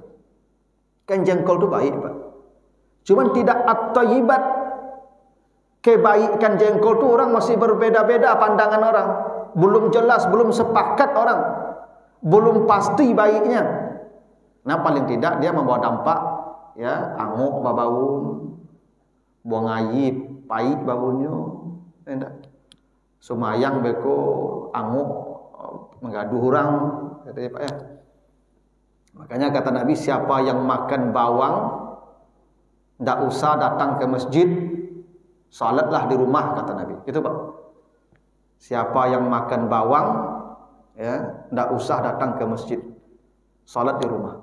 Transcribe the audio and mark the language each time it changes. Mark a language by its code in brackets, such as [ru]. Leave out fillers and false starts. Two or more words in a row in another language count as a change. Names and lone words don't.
[id] Kan jengkol itu baik, Pak. Cuman tidak at-thayyibat. Kebaikan jengkol itu orang masih berbeda-beda pandangan orang. Belum jelas, belum sepakat orang. Belum pasti baiknya. Nah, paling tidak dia membawa dampak, ya, [min] angok babaun, buang ayib, pahit babunnya. Tidak. Sumayang beko angok menggaduh orang, [id] katanya Pak ya. Makanya kata Nabi, siapa yang makan bawang tidak usah datang ke masjid, salatlah di rumah, kata Nabi. Itu Pak. Siapa yang makan bawang, ya, tidak usah datang ke masjid, salat di rumah.